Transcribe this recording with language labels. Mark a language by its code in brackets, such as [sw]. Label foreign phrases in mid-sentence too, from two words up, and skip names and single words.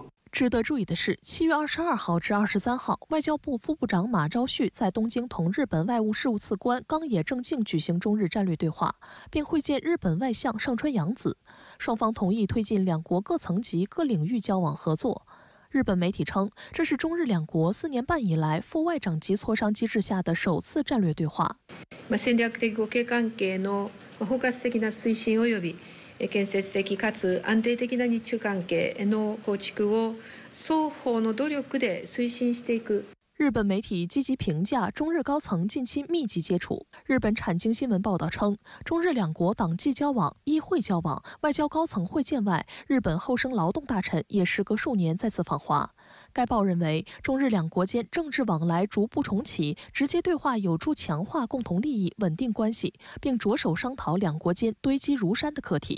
[zh] 值得注意的是，7月22号至23号，外交部副部长马朝旭在东京同日本外务事务次官冈野正敬举行中日战略对话，并会见日本外相上川洋子。双方同意推进两国各层级、各领域交往合作。日本媒体称，这是中日两国4年半以来副外长级磋商机制下的首次战略对话。 [ja] 戦略的互恵関係の包括的な推進及び建設的かつ安定的な日中関係の構築を双方の努力で推進していく。 [zh] 日本媒体积极评价中日高层近期密集接触。日本产经新闻报道称，中日两国党纪交往、议会交往、外交高层会见外，日本厚生劳动大臣也时隔数年再次访华。该报认为，中日两国间政治往来逐步重启，直接对话有助强化共同利益、稳定关系，并着手商讨两国间堆积如山的课题。